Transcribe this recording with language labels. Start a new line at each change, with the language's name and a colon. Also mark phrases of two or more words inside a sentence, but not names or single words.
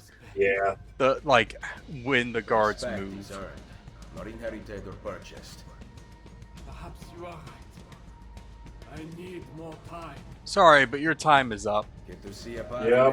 English: Yeah. the like when the guards Respect move. is earned, not inherited or purchased. Perhaps you are right. I need more time. Sorry, but your time is up. Que tu sia padre Yep.